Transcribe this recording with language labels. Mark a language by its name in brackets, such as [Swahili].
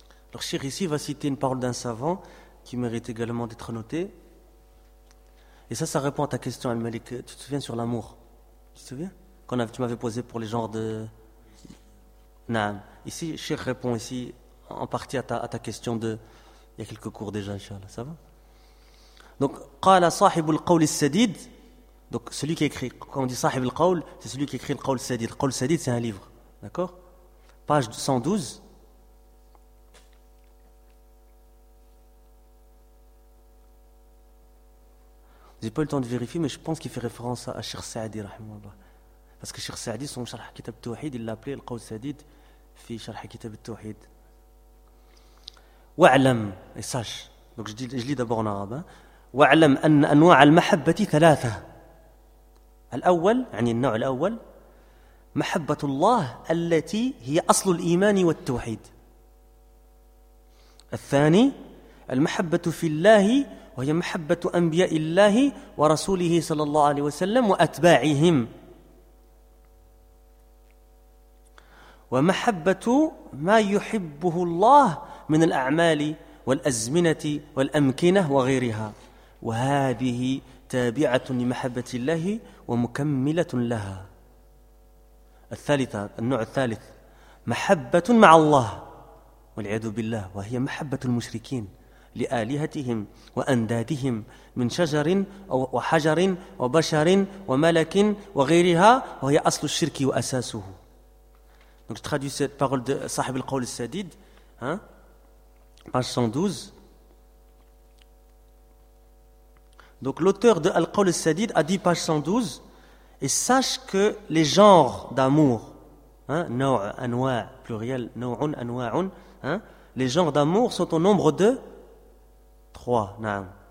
[French] Alors, Cheikh ici va citer une parole d'un savant qui mérite également d'être notée. Et ça répond à ta question, Al-Malik. Tu te souviens sur l'amour? Tu te souviens? Tu m'avais posé pour les genres de... Naam. Ici, Cheikh répond ici en partie à ta question de... Il y a quelques cours déjà, Inch'Allah. Ça va? Donc, [Arabic] قال صاحب القول السديد. [French] Donc, celui qui écrit, quand on dit [Arabic] صاحب القول, [French] c'est celui qui écrit le قول السديد. Le قول السديد, c'est un livre. D'accord? Page 112. J'ai pas eu le temps de vérifier, mais je pense qu'il fait référence à Cheikh Saadi, rahimahullah. Parce que Cheikh Saadi, son Sharh Kitab Tawhid, il l'a appelé le قول السديد fi Sharh Kitab Tawhid. Wa'lam, et sache. Donc, je lis d'abord en arabe. [Arabic] واعلم ان انواع المحبه ثلاثه الاول يعني النوع الاول محبه الله التي هي اصل الايمان والتوحيد الثاني المحبه في الله وهي محبه انبياء الله ورسوله صلى الله عليه وسلم واتباعهم ومحبه ما يحبه الله من الاعمال والازمنه والامكنه وغيرها وهذه تابعة لمحبة الله ومكملة لها. الثالثة النوع الثالث محبة مع الله والعياذ بالله وهي محبة المشركين لآلهتهم وأندادهم من شجر وحجر وبشر وملك وغيرها وهي أصل الشرك وأساسه. [French] Donc je traduis cette parole de صاحب القول السديد, hein? Page 112. Donc l'auteur de Al-Qawl al-Sadid a dit, page 112, et sache que les genres d'amour, nawa, hein, anwa, pluriel, nawa'un, anwa'un, hein, les genres d'amour sont au nombre de trois. Naam.